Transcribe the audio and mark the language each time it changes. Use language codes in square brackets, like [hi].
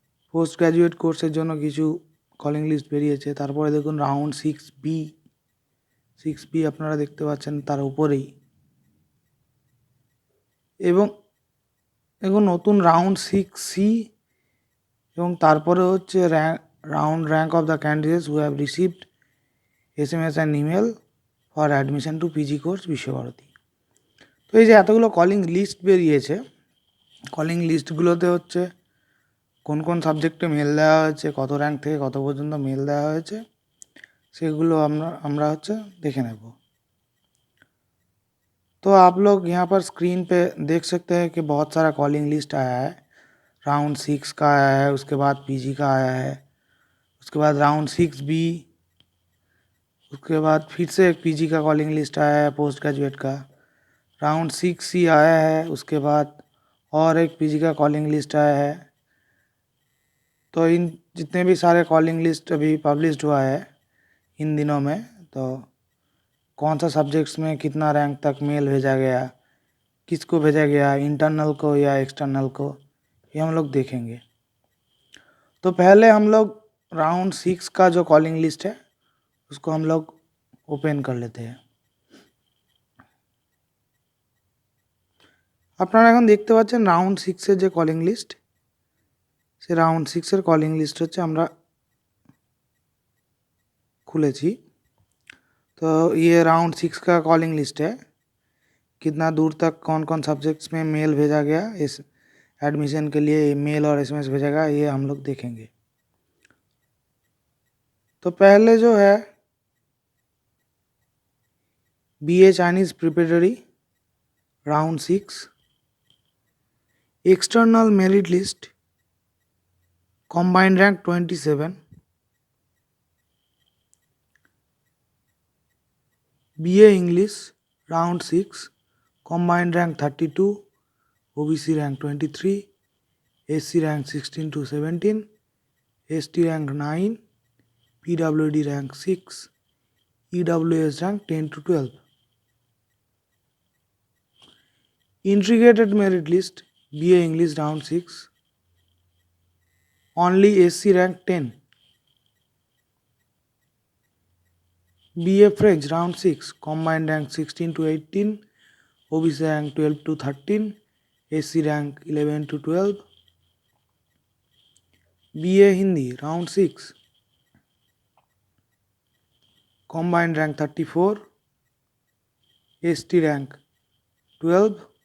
[bn] Post graduate কোর্সের জন্য কিছু কলিং লিস্ট বেরিয়েছে। তারপরে দেখুন রাউন্ড সিক্স বি আপনারা দেখতে পাচ্ছেন তার উপরেই, এবং এখন নতুন রাউন্ড সিক্স সি এবং তারপরে হচ্ছে [en] round rank of the candidates who have received SMS and email for admission to PG course [bn] Visva Bharati. তো এই যে এতগুলো কলিং লিস্ট বেরিয়েছে, কলিং লিস্টগুলোতে হচ্ছে কোন কোন সাবজেক্টে মেল দেওয়া হয়েছে, কত র্যাঙ্ক থেকে কত পর্যন্ত মেল দেওয়া হয়েছে, সেগুলো আমরা হচ্ছে देखে नेब। [hi] तो आप लोग यहाँ पर स्क्रीन पे देख सकते हैं कि बहुत सारा कॉलिंग लिस्ट आया है। राउंड सिक्स का आया है, उसके बाद पीजी का आया है, उसके बाद राउंड सिक्स बी, उसके बाद फिर से एक पीजी का कॉलिंग लिस्ट आया है पोस्ट ग्रेजुएट का। राउंड सिक्स सी आया है, उसके बाद और एक पीजी का कॉलिंग लिस्ट आया है। तो इन जितने भी सारे कॉलिंग लिस्ट अभी पब्लिश्ड हुआ है इन दिनों में, तो कौन सा सब्जेक्ट्स में कितना रैंक तक मेल भेजा गया, किसको भेजा गया, इंटरनल को या एक्सटर्नल को, ये हम लोग देखेंगे। तो पहले हम लोग राउंड सिक्स का जो कॉलिंग लिस्ट है उसको हम लोग ओपन कर लेते हैं। [bn] আপনারা এখন দেখতে পাচ্ছেন রাউন্ড সিক্সের যে কলিং লিস্ট, সে রাউন্ড সিক্সের কলিং লিস্ট হচ্ছে আমরা खुलेছি। [hi] तो ये राउंड सिक्स का कॉलिंग लिस्ट है, कितना दूर तक कौन कौन सब्जेक्ट्स में मेल भेजा गया, इस एडमिशन के लिए मेल और SMS भेजा गया, ये हम लोग देखेंगे। तो पहले जो है [en] BA Chinese preparatory round six, external merit list, combined rank 27, BA English round six, combined rank 32, OBC rank 23, SC rank 16 to 17, ST rank 9, PWD rank 6, EWS rank 10 to 12। Integrated merit list BA English round 6, only SC rank 10, BA French round 6, combined rank 16 to 18, OBC rank 12 to 13, SC rank 11 to 12, BA Hindi round 6, combined rank 34, ST rank 12,